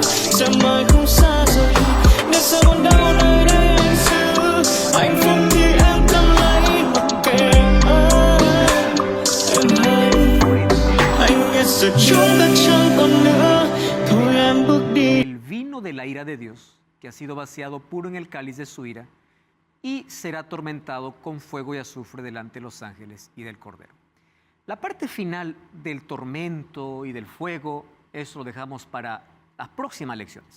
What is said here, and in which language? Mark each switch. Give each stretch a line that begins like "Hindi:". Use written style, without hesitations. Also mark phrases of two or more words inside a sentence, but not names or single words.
Vietnamese: Sẽ mãi không xa rời, nếu sẽ còn đau nơi đây anh giữ. Hạnh phúc thì em cầm lấy mặc kệ em hay. Anh biết giờ chúng ta chẳng còn nữa, thôi em bước đi.
Spanish: El vino de la ira de Dios, que ha sido vaciado puro en el cáliz de su ira, y será atormentado con fuego y azufre delante de los ángeles y del Cordero. La parte final del tormento y del fuego, eso lo dejamos para las próximas lecciones.